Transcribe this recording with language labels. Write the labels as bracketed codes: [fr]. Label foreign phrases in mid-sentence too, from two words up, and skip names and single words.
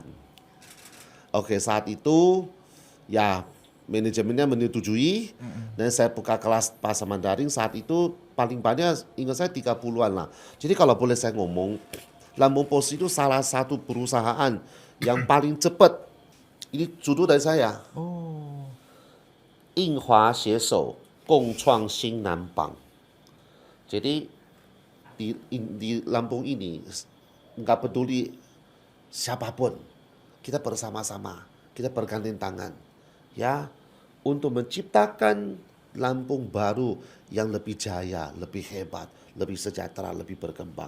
[id] Oke, saat itu ya manajemennya menyetujui dan saya buka kelas bahasa Mandarin. Saat itu paling banyak ingat saya 30-an lah. Jadi kalau boleh saya ngomong, Lampung Pos itu salah satu perusahaan yang paling cepat. Ini judul dari saya. Oh. [zh] 印华携手共创新南榜. [id] Jadi di Lampung ini nggak peduli siapapun, kita bersama-sama, kita bergandeng tangan, ya, untuk menciptakan Lampung baru yang lebih jaya, lebih hebat, lebih sejahtera, lebih berkembang.